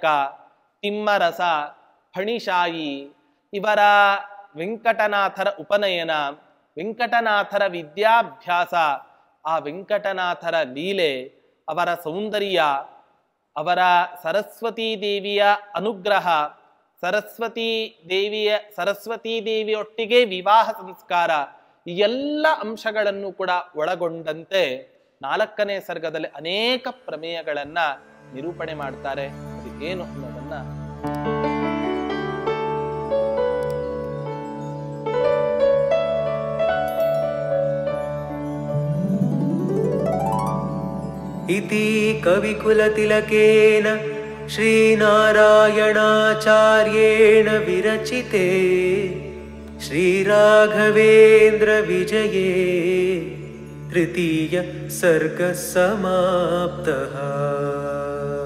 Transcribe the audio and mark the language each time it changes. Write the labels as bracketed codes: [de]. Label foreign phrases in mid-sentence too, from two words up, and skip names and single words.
[kn] ತಿಮ್ಮರಸ, ಫಣಿಶಾಯಿ ಇವರ ವೆಂಕಟನಾಥರ ಉಪನಯನ, ವೆಂಕಟನಾಥರ ವಿದ್ಯಾಭ್ಯಾಸ, ಆ ವೆಂಕಟನಾಥರ ಲೀಲೆ, ಅವರ ಸೌಂದರ್ಯ, ಅವರ ಸರಸ್ವತೀ ದೇವಿಯ ಅನುಗ್ರಹ, ಸರಸ್ವತೀ ದೇವಿಯೊಟ್ಟಿಗೆ ವಿವಾಹ ಸಂಸ್ಕಾರ, ಈ ಎಲ್ಲ ಅಂಶಗಳನ್ನು ಕೂಡ ಒಳಗೊಂಡಂತೆ 4ನೇ ಸರ್ಗದಲ್ಲಿ ಅನೇಕ ಪ್ರಮೇಯಗಳನ್ನ ನಿರೂಪಣೆ ಮಾಡ್ತಾರೆ. ಅದು ಏನು ಅನ್ನೋದನ್ನ [sa] इति कविकुलतिलकेन श्रीनारायणाचार्येण विरचिते श्रीराघवेन्द्र विजये तृतीय सर्ग समाप्तः.